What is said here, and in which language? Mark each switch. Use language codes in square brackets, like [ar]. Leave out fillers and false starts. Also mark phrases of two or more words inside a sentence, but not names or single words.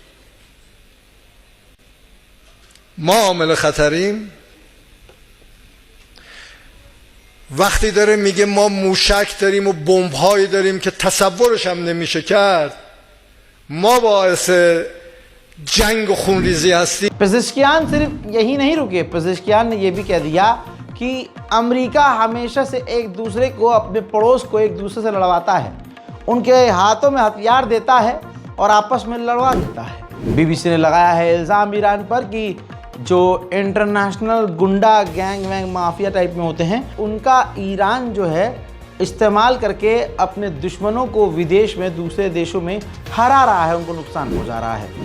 [fa] ما عامل خطریم. وقتی داره میگه ما موشک داریم و بمب‌هایی داریم که تصورش هم نمیشه کرد، ما باعث जंग و خونریزی هستی. [hi] पेजेश्कियान सिर्फ यही नहीं रुके, पेजेश्कियान ने यह भी कह दिया कि अमेरिका हमेशा से एक दूसरे को, अपने पड़ोस को एक दूसरे से लड़वाता है, उनके हाथों में हथियार देता है और आपस में लड़वा देता है। बीबीसी ने लगाया है इल्ज़ाम ईरान पर कि जो इंटरनेशनल गुंडा गैंग वैंग माफिया टाइप में होते हैं, उनका ईरान जो है इस्तेमाल करके अपने दुश्मनों को विदेश में, दूसरे देशों में हरा रहा है, उनको नुकसान पहुंचा रहा है।